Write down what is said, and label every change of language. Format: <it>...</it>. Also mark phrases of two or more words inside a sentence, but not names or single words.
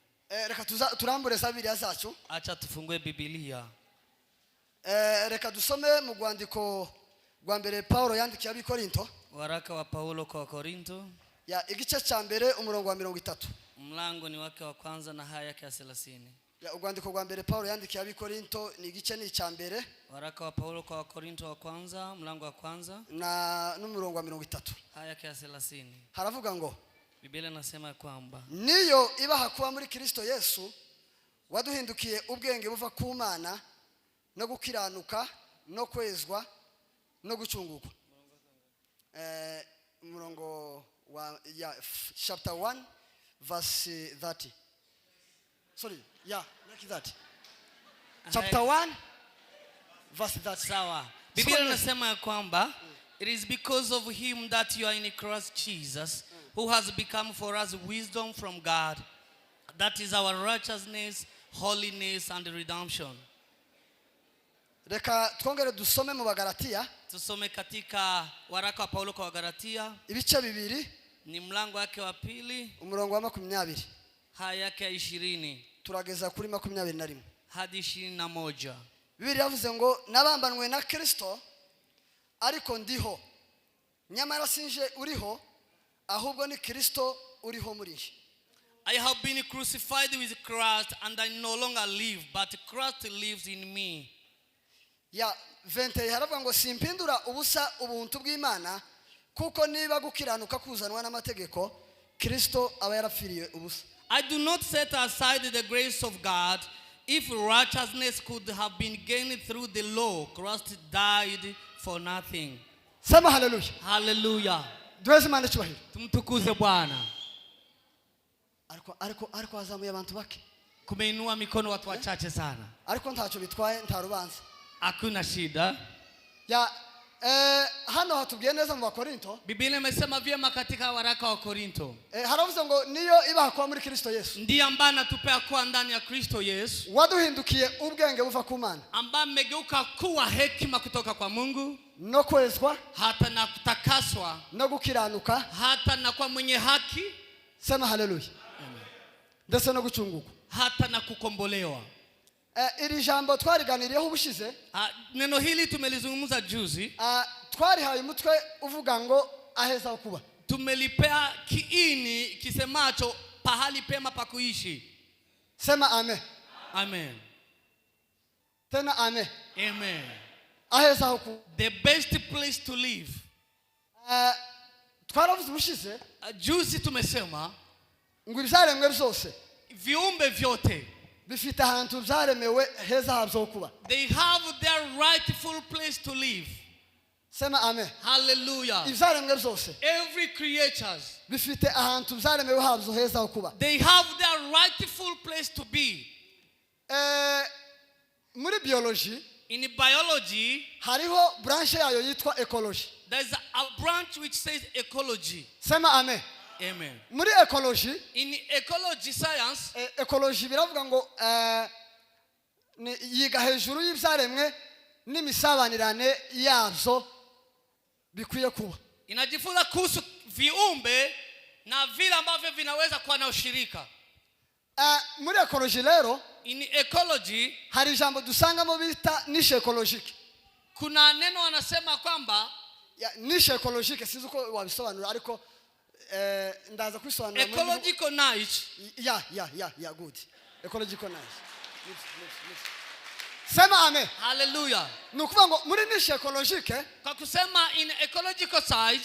<rw>Reka turambure Bibiliya zacu.</rw> <sw>Acha tufungue Biblia.</sw> <rw>Reka dusome mu rwandiko rwa mbere Paulo yandikiye abikorinto.</rw> <sw>Waraka wa Paulo kwa Korinto.</sw> <rw>Ya igice cya mbere umurongo wa 30.</rw> <sw>Mlango ni wake wa kwanza na haya yake ya 30.</sw> <rw>Ya urwandiko rwa mbere Paulo yandikiye abikorinto ni igice ni cya mbere.</rw> <sw>Waraka wa Paulo kwa Korinto wa kwanza, mlango wa kwanza</sw> <rw>na n'umurongo wa 30.</rw> <sw>haya yake ya 30.</sw> <rw>Haravuga ngo</rw> <sw>Biblia inasema kwamba</sw> <rw>niyo ibaha kuba muri Kristo Yesu waduhindukiye ubwenge buva ku Mana no gukiranuka no kwezwa no gucungurwa.</rw> <sw>Murongo wa</sw> <en>chapter 1 verse 30. Sorry, like that. Chapter 1 verse 30.</en> <sw>Sawa. Biblia inasema kwamba</sw> <en>it is because of him that you are in Christ Jesus, who has become for us wisdom from God. That is our righteousness, holiness and redemption.</en> <rw>Reka twongere dusome mu Bagalatia.</rw> <sw>Tusome katika waraka wa Paulo kwa Wagalatia.</sw> <rw>Ibice bibiri</rw> <sw>Ni mlango wake wa pili.</sw> <rw>Umurongo wa 20.</rw> <sw>Haya yake ya 20.</sw> <rw>Turageza kuri 21.</rw> <sw>Hadi 21.</sw> <rw>Biblia yavuze ngo nabambanwe na Kristo ariko ndiho. Nyamara sinje uriho ahubwo ni Kristo uriho muri nje.</rw> <en>I have been crucified with Christ and I no longer live, but Christ lives in me.</en> <rw>Ya 20 haravuga ngo simpindura ubusa ubuntu bw'Imana kuko niba gukiranuka kuzanwa n'amategeko Kristo aba yarapfiriye ubusa.</rw> <en>I do not set aside the grace of God. If righteousness could have been gained through the law, Christ died for nothing.</en> <sw>Sema hallelujah. Hallelujah.</sw> <rw>Duweze Imana cyubahiro.</rw> <sw>Tumtukuze Bwana.</sw> <rw>Ariko azamuye abantu bake.</rw> <sw>Kumeinua mikono watu wachache sana.</sw> <rw>Ariko ntacyo bitwaye ntarubanza.</rw> <sw>Hakuna shida.</sw> <rw>Ya hano hatubwiye neza mu Bakorinto.</rw> <sw>Biblia imesema vyema katika waraka wa Korinto.</sw> <rw>Haravuze ngo niyo ibaha kuba muri Kristo Yesu.</rw> <sw>Ndiye ambaye anatupea kuwa ndani ya Kristo Yesu.</sw> <rw>Waduhindukiye ubwenge buva ku Mana.</rw> <sw>Ambaye amegeuka kuwa hekima kutoka kwa Mungu.</sw> <rw>No kwezwa.</rw> <sw>Hata na kutakaswa.</sw> <rw>No gukiranuka.</rw> <sw>Hata na kwa mwenye haki. Sema hallelujah. Amen.</sw> <rw>Ndetse no gucungurwa.</rw> <sw>Hata na kukombolewa.</sw> <rw>Iri jambo twariganiriyeho ubushize.</rw> <sw>Neno hili tumelizungumza juzi.</sw> <rw>Twarihaye umutwe uvuga ngo aheza kuba.</rw> <sw>Tumelipea kiini kisemacho pahali pema pa kuishi. Sema amen. Amen. Tena amen. Amen.</sw> <rw>Aheza kuba.</rw> <en>The best place to live.</en> <rw>Twaravuze ubushize.</rw> <sw>Juzi tumesema</sw> <rw>ngo ibyaremwe byose</rw> <sw>viumbe vyote</sw> <rw>bifite ahantu byaremewe heza habyo kuba.</rw> <en>They have their rightful place to live.</en> <sw>Sema amen. Hallelujah.</sw> <rw>Ibyaremwe byose.</rw> <en>Every creatures</en> <rw>bifite ahantu byaremewe habyo heza kuba.</rw> <en>They have their rightful place to be.</en> <rw>Muri biology,</rw> <en>in biology,</en> <rw>hariho branch yayo yitwa ecology.</rw> <en>There is a branch which says ecology.</en> <sw>Sema amen. Amen.</sw> <rw>Muri ecology,</rw> <en>in ecology science,</en> <rw>ecology biravuga ngo yiga hejuru y'ibyaremwe n'imisabanirane yazo bikwiye kuba.</rw> <sw>Inajifunza kuhusu viumbe na vile ambavyo vinaweza kuwa na ushirika.</sw> <rw>Muri ecology rero,</rw> <en>in ecology,</en> <rw>hari jambo dusangamo bita</rw> <fr>niche ecologique.</fr> <sw>Kuna neno wanasema kwamba</sw> <fr>niche ecologique</fr> <rw>sinzi uko wabisobanura ariko ndaza kwisobanura.</rw> <en>Ecological niche. Yeah, good. Ecological niche.</en> <sw>Sema amen. Hallelujah.</sw> <rw>Nukuvuga ngo muri</rw> <fr>niche ecologique,</fr> <sw>kwa kusema</sw> <en>in ecological side,</en>